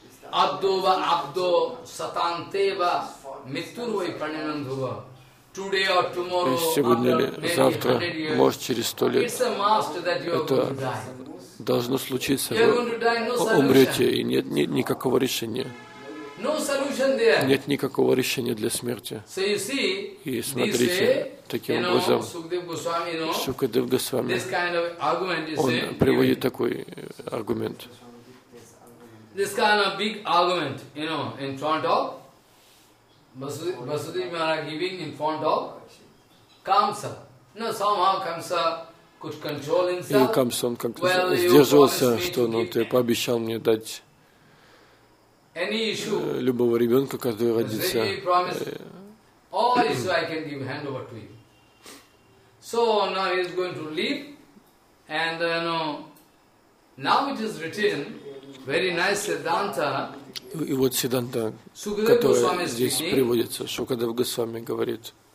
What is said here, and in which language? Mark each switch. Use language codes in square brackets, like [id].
[sa] Абдова, абдо, сатантева, митурвай пранинандхува. [en] Today or tomorrow, after maybe 100 years, it's a must that you are going to die. [ru] Это должно случиться. Вы умрете, и нет никакого решения. [en] No solution there. [ru] Нет никакого решения для смерти. [en] So you see, [ru] и смотрите, таким образом, Сукадев Госвами, он приводит такой аргумент. [en] This kind of big argument, you know, in front of Vasudeva Maharaj giving in front of Kamsa. No, somehow Kamsa could control himself. [ru] И Камса, он как-то сдерживался, что, ну, ты пообещал мне дать любого ребенка, который родится. [en] All issue I can give hand over to him. So now he is going to leave, and you know, now it is written. Very nice Siddhanta. [ru] И вот Сиддханта, который здесь приводится, Шукадев Госвами говорит.